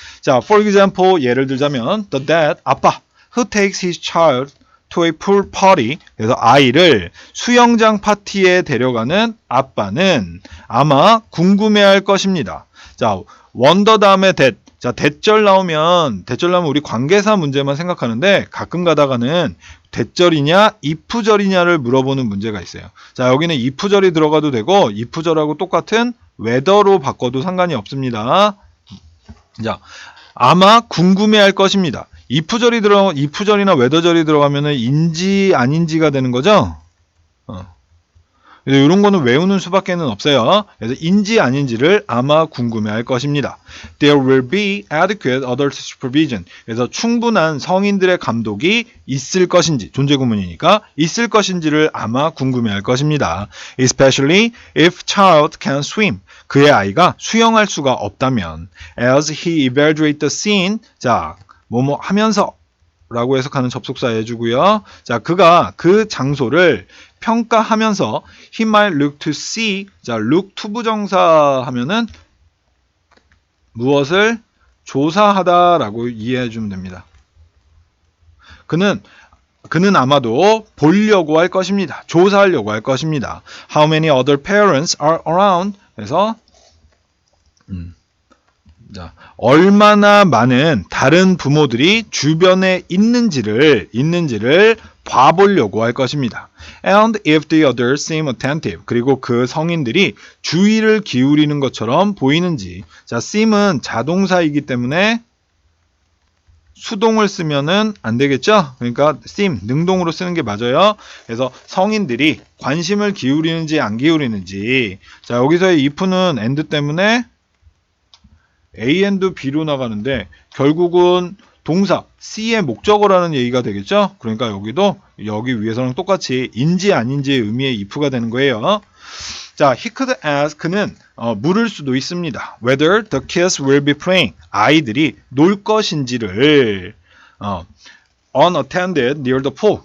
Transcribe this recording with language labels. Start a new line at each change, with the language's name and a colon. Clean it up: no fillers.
English: 자, for example
Korean: 예를 들자면
English: the dad,
Korean: 아빠
English: who takes his child to a pool party.
Korean: 그래서 아이를 수영장 파티에 데려가는 아빠는 아마 궁금해할 것입니다. 자, wonder 다음에 that. 자, 대절 나오면 우리 관계사 문제만 생각하는데 가끔 가다가는 대절이냐 if절이냐를 물어보는 문제가 있어요. 자, 여기는 if절이 들어가도 되고 if절하고 똑같은 whether로 바꿔도 상관이 없습니다. 자, 아마 궁금해할 것입니다. if절이나 whether절이 들어가면은 인지 아닌지가 되는 거죠. 이런 거는 외우는 수밖에는 없어요. 그래서 인지 아닌지를 아마 궁금해할 것입니다.
English: There will be adequate adult supervision.
Korean: 그래서 충분한 성인들의 감독이 있을 것인지, 존재 구문이니까 있을 것인지를 아마 궁금해할 것입니다.
English: Especially if child can swim.
Korean: 그의 아이가 수영할 수가 없다면.
English: As he evaluates the scene.
Korean: 자, 뭐뭐 하면서 라고 해석하는 접속사 해주고요. 자, 그가 그 장소를 평가하면서
English: he might look to see.
Korean: 자, look to 부정사 하면은 무엇을 조사하다라고 이해해 주면 됩니다. 그는 아마도 보려고 할 것입니다. 조사하려고 할 것입니다.
English: How many other parents are around?
Korean: 그래서 자, 얼마나 많은 다른 부모들이 주변에 있는지를 봐보려고 할 것입니다.
English: And if the others seem attentive.
Korean: 그리고 그 성인들이 주의를 기울이는 것처럼 보이는지. 자, seem은 자동사이기 때문에 수동을 쓰면은 안 되겠죠? 그러니까 seem, 능동으로 쓰는 게 맞아요. 그래서 성인들이 관심을 기울이는지 안 기울이는지. 자, 여기서의 if는 and 때문에 A and B로 나가는데 결국은 동사 C의 목적어라는 얘기가 되겠죠. 그러니까 여기 위에서는 똑같이 인지 아닌지의 의미의 if가 되는 거예요.
English: 자, he could ask.
Korean: 그는 물을 수도 있습니다.
English: Whether the kids will be playing.
Korean: 아이들이 놀 것인지를
English: unattended near the pool.